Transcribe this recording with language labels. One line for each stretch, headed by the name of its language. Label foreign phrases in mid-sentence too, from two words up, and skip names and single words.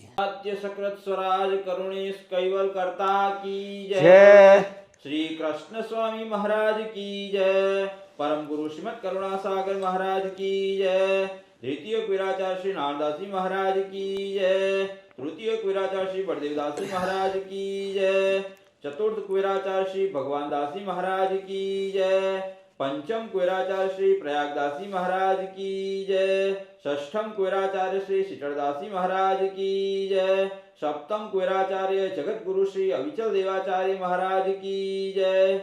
Hindi: आद्य सक्रत स्वराज करुणेश कैवल करता की जय. श्री कृष्ण स्वामी महाराज की जय. परम गुरु श्रीमद करुणा सागर महाराज की जय. द्वितीय वीराचार्य श्री नारदासजी महाराज की जय. तृतीय वीराचार्य श्री बलदेवदासजी महाराज की जय. चतुर्थ कुबेराचार्य श्री भगवान दास जी महाराज की जय। पंचम कुबेराचार्य श्री प्रयागदास जी महाराज की जय। षष्ठम कुबेराचार्य श्री शीतलदास जी महाराज की जय। सप्तम कुबेराचार्य जगत गुरु श्री अविचल देवाचार्य महाराज की जय।